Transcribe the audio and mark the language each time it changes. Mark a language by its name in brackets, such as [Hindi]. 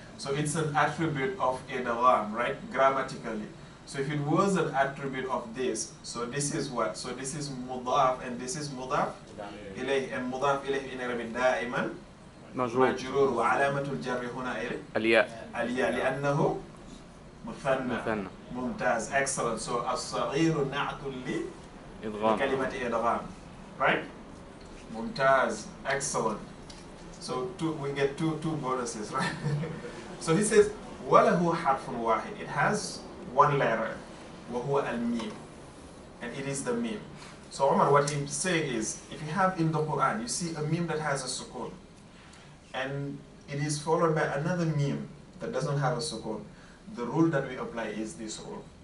[English] So it's an attribute of idgham, right? Grammatically. So if it was an attribute of this, so this is what? So this is mudaf and this is mudaf إليه, and mudaf إليه in Arabic [Arabic] دائما مجرور وعلامة الجر هنا الياء لأنه مثنى. ممتاز. [English] Excellent. So [Arabic] الصغير نعت لكلمة إدغام, [English] right? [Arabic] ممتاز. [English] Excellent. So we get two bonuses, right? So he says [Arabic] وله حرف واحد. [English] It has one letter, [Arabic] وهو الميم, [English] and it is the meme. So Omar, what he's saying is, if you have in the Quran, you see a meme that has a sukun, and it is followed by another meme that doesn't have a sukun, the rule that we apply is this rule.